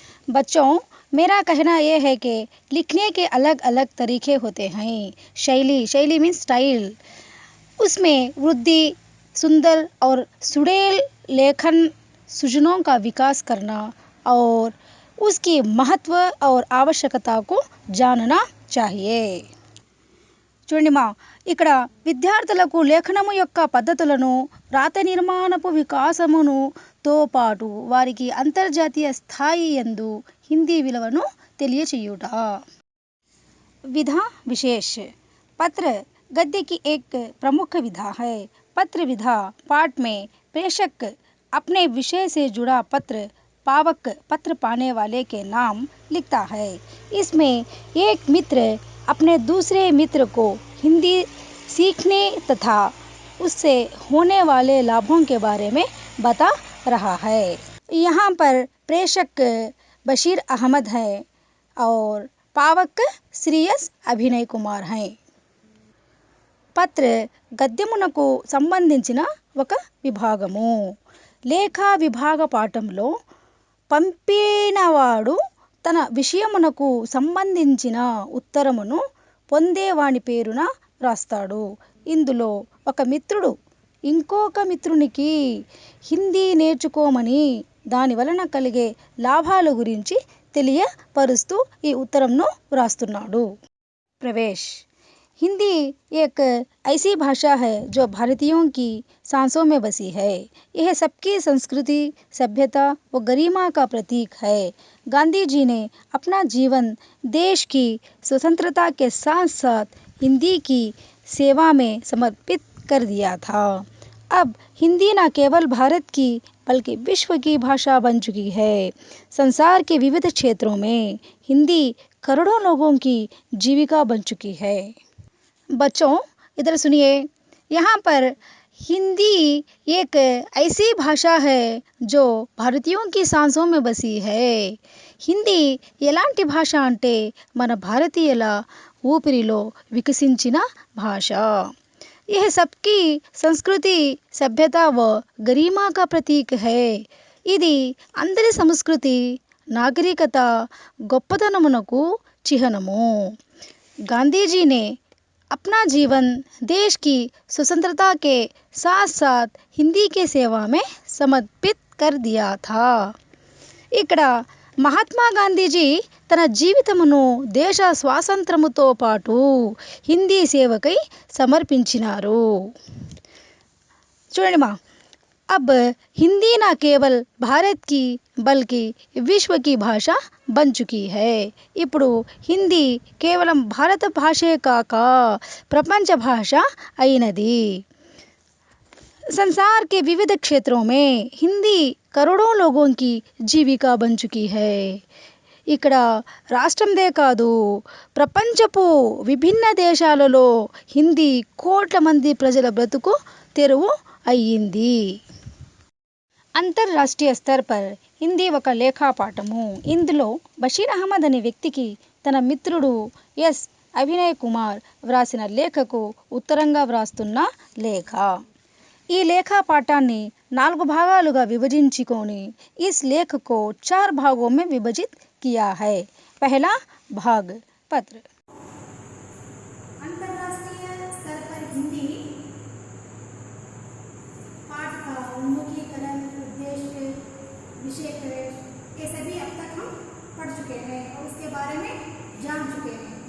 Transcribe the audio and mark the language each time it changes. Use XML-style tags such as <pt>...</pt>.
<hi>बच्चों, मेरा कहना यह है कि लिखने के अलग अलग तरीके होते हैं. शैली</hi> <en>Means style.</en> <hi>उसमें वृद्धि, सुंदर और सुडैल लेखन सृजनों का विकास करना और उसकी महत्व और आवश्यकता को जानना चाहिए.</hi> <te>చూడండి ఇక్కడ విద్యార్థులకు లేఖనము యొక్క పద్ధతులను, రాత నిర్మాణపు వికాసముతో పాటు వారికి అంతర్జాతీయ స్థాయి యందు హిందీ విలువను తెలియచేయుట.</te> <hi>विधा विशेष. पत्र गद्य की एक प्रमुख विधा है. पत्र विधा पाठ में प्रेषक अपने विषय से जुड़ा पत्र, पावक पत्र पाने वाले के नाम लिखता है. इसमें एक मित्र अपने दूसरे मित्र को हिंदी सीखने तथा उससे होने वाले लाभों के बारे में बता रहा है. यहाँ पर प्रेषक बशीर अहमद है और पावक श्री एस अभिनय कुमार हैं.</hi> <te>పత్ర గద్యమునకు సంబంధించిన ఒక విభాగము. లేఖా విభాగ పాఠంలో పంపినవాడు తన విషయమునకు సంబంధించిన ఉత్తరమును పొందేవాని పేరున రాస్తాడు. ఇందులో ఒక మిత్రుడు ఇంకొక మిత్రునికి హిందీ నేర్చుకోమని, దాని వలన కలిగే లాభాల గురించి తెలియపరుస్తూ ఈ ఉత్తరంను వ్రాస్తున్నాడు.</te> <hi>प्रवेश हिंदी एक ऐसी भाषा है जो भारतीयों की सांसों में बसी है। यह सबकी संस्कृति, सभ्यता व गरिमा का प्रतीक है। गांधी जी ने अपना जीवन देश की स्वतंत्रता के साथ साथ हिंदी की सेवा में समर्पित कर दिया था। अब हिंदी न केवल भारत की बल्कि विश्व की भाषा बन चुकी है। संसार के विविध क्षेत्रों में हिंदी करोड़ों लोगों की जीविका बन चुकी है। बच्चों इधर सुनिए, यहाँ पर हिंदी एक ऐसी भाषा है जो भारतीयों की सांसों में बसी है.</hi> <te>హిందీ ఎలాంటి భాష అంటే మన భారతీయుల ఊపిరిలో వికసించిన భాష.</te> <hi>यह सबकी సంస్కృతి, సభ్యత व गरिमा का प्रतीक है.</hi> <te>ఇది అందరి సంస్కృతి, నాగరికత, గొప్పతనమునకు చిహ్నము.</te> <hi>गांधी जी ने अपना जीवन देश की स्वतंत्रता के साथ साथ हिंदी के सेवा में समर्पित कर दिया था.</hi> <te>ఇక్కడ మహాత్మా గాంధీజీ తన జీవితమును దేశ స్వాతంత్రముతో పాటు హిందీ సేవకై సమర్పించినారు. చూడండి మా,</te> <hi>अब हिंदी न केवल भारत की बल्कि विश्व की भाषा बन चुकी है.</hi> <te>ఇప్పుడు హిందీ కేవలం భారత భాషే కాక ప్రపంచ భాష అయినది.</te> <hi>संसार के विविध क्षेत्रों में हिंदी करोड़ों लोगों की जीविका बन चुकी है.</hi> <te>ఇక్కడ రాష్ట్రందే కాదు, ప్రపంచపు విభిన్న దేశాలలో హిందీ కోట్ల మంది ప్రజల బ్రతుకు తెరువు అయ్యింది. అంతర్రాష్ట్రీయ</te> <hi>స్तर पर</hi> <te>హిందీ ఒక లేఖా పాఠము. ఇందులో బషీర్ అహ్మద్ అనే వ్యక్తికి తన మిత్రుడు ఎస్ అభినయ్ కుమార్ వ్రాసిన లేఖకు ఉత్తరంగా వ్రాస్తున్న లేఖ. ఈ లేఖా పాఠాన్ని 4 భాగాలుగా విభజించుకొని</te> <hi>इस लेख को 4 भागों में विभाजित किया है. पहला भाग पत्र. अंतर्राष्ट्रीय स्तर पर हिंदी पाठ का उन्मुखीकरण, उद्देश्य, विषय प्रवेश, ये सभी अब तक हम पढ़ चुके हैं और उसके बारे में जान चुके हैं.</hi>